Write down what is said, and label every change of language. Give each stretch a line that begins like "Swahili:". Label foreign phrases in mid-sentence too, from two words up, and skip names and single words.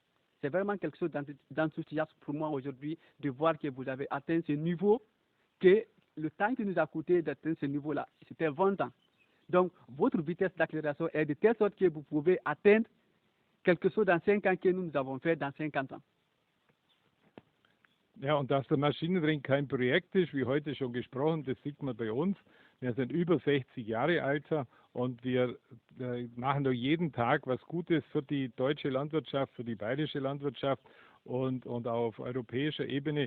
French: C'est vraiment quelque chose d'enthousiasme pour moi aujourd'hui de voir que vous avez atteint ce niveau, que le temps que nous a coûté d'atteindre ce niveau-là, c'était 20 ans. Donc, votre vitesse d'accélération est de telle sorte que vous pouvez atteindre quelque chose dans 5 ans que nous avons fait dans 50 ans.
German: Ja, und dass der Maschinenring kein Projekt ist, wie heute schon gesprochen, das sieht man bei uns. Wir sind über 60 Jahre alt und wir machen doch jeden Tag was Gutes für die deutsche Landwirtschaft, für die bayerische Landwirtschaft und auch auf europäischer Ebene.